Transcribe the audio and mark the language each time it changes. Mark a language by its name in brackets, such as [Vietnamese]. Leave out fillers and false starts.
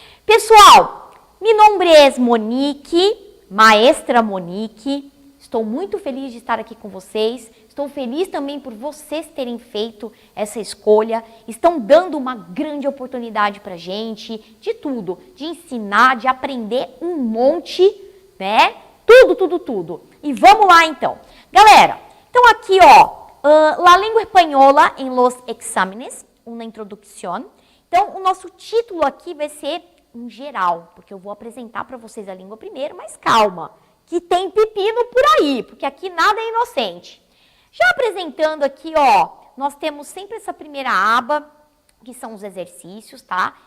[Spanish] Pessoal, mi nombre es Monique, maestra Monique. [Portuguese] Estou muito feliz de estar aqui com vocês. Estou feliz também por vocês terem feito essa escolha. Estão dando uma grande oportunidade pra gente, de tudo, de ensinar, de aprender um monte, né? Tudo. E vamos lá então. [Spanish] Galera, então aqui ó, la lengua española en los exámenes, una introducción. [Portuguese] Então o nosso título aqui vai ser em geral, porque eu vou apresentar para vocês a língua primeiro, mas calma, que tem pepino por aí, porque aqui nada é inocente. Já apresentando aqui ó, nós temos sempre essa primeira aba, que são os exercícios, tá?